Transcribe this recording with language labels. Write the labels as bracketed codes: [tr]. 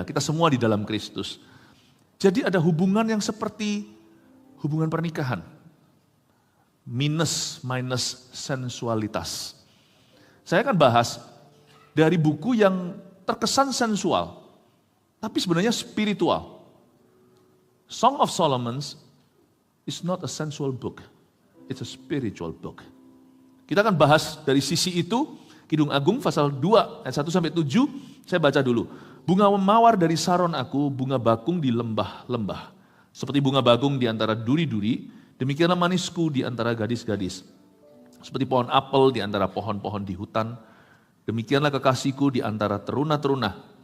[id] Kita semua di dalam Kristus. Jadi ada hubungan yang seperti hubungan pernikahan. Minus sensualitas. Saya akan bahas dari buku yang terkesan sensual, tapi sebenarnya spiritual. [en] Song of Solomon is not a sensual book, it's a spiritual book. [id] Kita akan bahas dari sisi itu, Kidung Agung pasal 2 ayat 1-7, saya baca dulu. Bunga mawar dari Saron aku, bunga bakung di lembah-lembah. Seperti bunga bakung di antara duri-duri, demikianlah manisku di antara gadis-gadis. Seperti pohon apel di antara pohon-pohon di hutan, demikianlah kekasihku di antara teruna-teruna.